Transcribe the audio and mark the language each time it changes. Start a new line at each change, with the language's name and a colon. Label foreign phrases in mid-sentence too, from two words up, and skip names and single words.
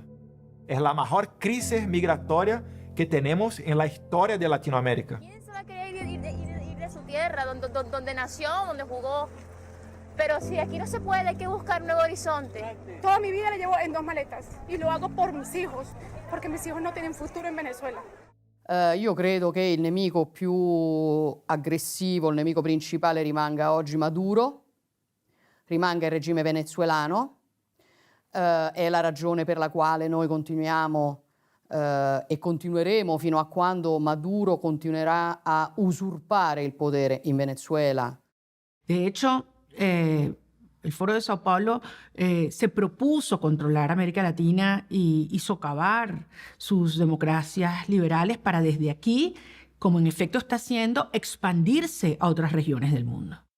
Spanish: Es la mejor crisis migratoria que tenemos en la historia de Latinoamérica. ¿Quién se va a querer ir de su tierra, donde nació, donde jugó? Pero si aquí no se puede, hay que buscar un nuevo horizonte. Toda mi vida la llevo en 2 maletas y lo hago por mis hijos, porque mis hijos no tienen futuro en Venezuela.
Italian: Io credo che il nemico più aggressivo, il nemico principale rimanga oggi Maduro, rimanga il regime venezuelano, è la ragione per la quale noi continuiamo e continueremo fino a quando Maduro continuerà a usurpare il potere in Venezuela.
Spanish: De hecho, el Foro de Sao Paulo se propuso controlar América Latina y socavar sus democracias liberales para desde aquí, como en efecto está haciendo, expandirse a otras regiones del mundo.